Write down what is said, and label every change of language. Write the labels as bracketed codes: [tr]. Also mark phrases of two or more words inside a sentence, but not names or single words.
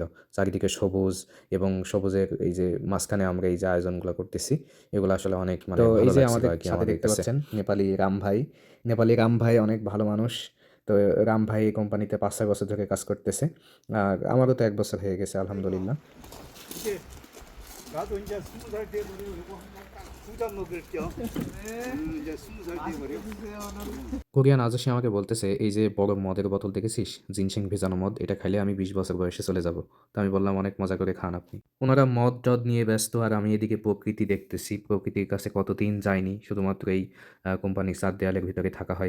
[bn] চারিদিকে সবুজ এবং সবুজের এই যে মাঝখানে আমরা এই যে আয়োজনগুলো করতেছি, এগুলো আসলে অনেক মানে ভালো লাগছিল। এই যে আমাদের সাথে দেখতে পাচ্ছেন নেপালি রাম ভাই। নেপালি রাম ভাই অনেক ভালো মানুষ। তো রাম ভাই এই কোম্পানিতে 5-6 বছর ধরে কাজ করতেছে। আর আমারও তো 1 বছর হয়ে গেছে আলহামদুলিল্লাহ। [ko] 나도 이제 20살 돼버리고 두잔 먹을게요. 이제 20살 돼버려. [bn] কোরিয়ান আজস্বী আমাকে বলতেছে, এই যে বড় মদের বোতল দেখেছিস, জিনসিং ভেজানো মদ, এটা খাইলে আমি 20 বছর বয়সে চলে যাব। তো আমি বললাম অনেক মজা করে খান আপনি। ওনারা মদ টদ নিয়ে ব্যস্ত আর আমি এদিকে প্রকৃতি দেখতেছি। প্রকৃতির কাছে কতদিন যাইনি, শুধুমাত্র এই কোম্পানির 4 দেয়ালের ভিতরে থাকা হয়।